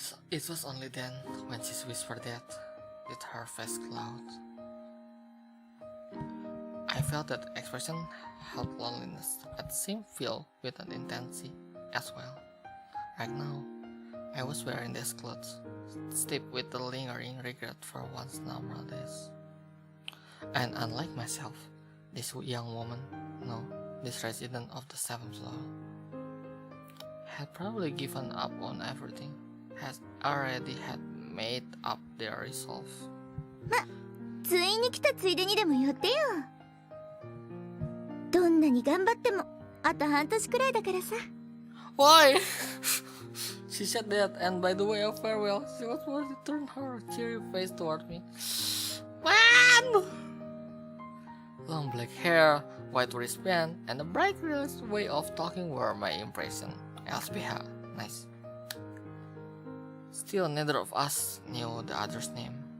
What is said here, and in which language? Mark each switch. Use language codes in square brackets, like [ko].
[en] It was only then, when she whispered that, did her face cloud. I felt that expression held loneliness, but seemed filled with an intensity as well. Right now, I was wearing these clothes, steeped with the lingering regret for once normal days. And unlike myself, this young woman, no, this resident of the 7th floor, had probably given up on everything, had already had made up their resolve. [ja] 通院に来たついでにでも寄ってよ。どんなに頑張ってもあと半年くらいだからさ。 [en] Why? She said that, and by the way of farewell, she was about to turn her cheery face toward me. Man! Long black hair, white wristband, and a bright girl's way of talking were my impression. LSPH, nice. Still, neither of us knew the other's name.